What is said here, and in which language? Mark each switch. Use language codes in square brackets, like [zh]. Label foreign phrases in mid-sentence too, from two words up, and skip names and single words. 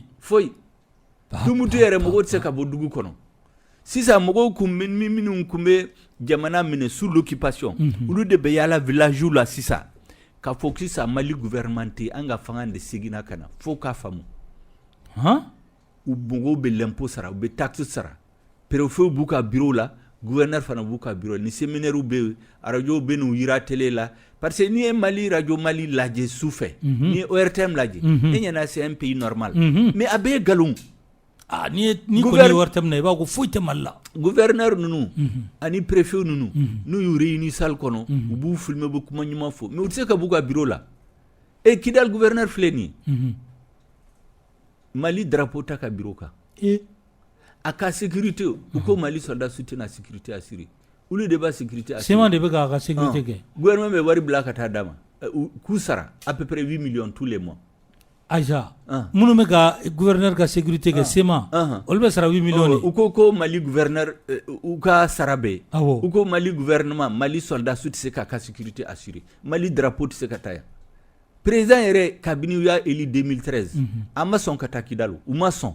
[bm] foyi Tombouctou yɛrɛ mɔgɔw tɛ se ka bɔ dugu kɔnɔ sisan mɔgɔw minnu kun bɛ jamana minɛ [fr] sous l'occupation [bm] olu de bɛ yaala village la sisan ka fɔ sisan Mali gouvernement tɛ an ka fanga de seginna ka na fo k'a faamu u mɔgɔw bɛ l'impôt sara u bɛ taxe sara préfet b'u ka bureau la gouverneur fana b'u ka bureau ni séminaire bɛ yen radio bɛ n'u yira télé la [fr] parce que [bm] n'i ye Mali radio Mali lajɛ su fɛ n'i ye ORTM lajɛ e ɲɛna [fr] c'est un pays normal mais [bm] a bɛɛ ye nkalon ni kɔni ye ORTM na i b'a ko foyi tɛ Mali la gouverneur ninnu ani préfet ninnu n'u y'u réuni salle kɔnɔ u b'u filmer u bɛ kuma ɲuman fɔ mais u tɛ se ka b'u ka bureau la et Kidal gouverneur filɛ nin ye Mali drapeau ta ka bureau kan a ka sécurité u ko Mali soldat su tɛna [fr] sécurité assurée [bm] olu de b'a [fr] sécurité assurée [bm] sema de bɛ k'a ka sécurité kɛ gouvernement bɛ wari bila ka taa d'a ma k'u sara [fr] à peu près 8 millions tous les mois [bm] Aïcha minnu bɛ ka gouverneur ka sécurité kɛ sema olu bɛ sara 8 millions u ko Mali gouverneur u ka sara bɛ u ko Mali gouvernement Mali soldat su tɛ se k'a ka [fr] sécurité assurée [bm] Mali drapeau tɛ se ka taa yan président yɛrɛ kabini u y'a élu 2013 a ma sɔn ka taa Kidal u ma sɔn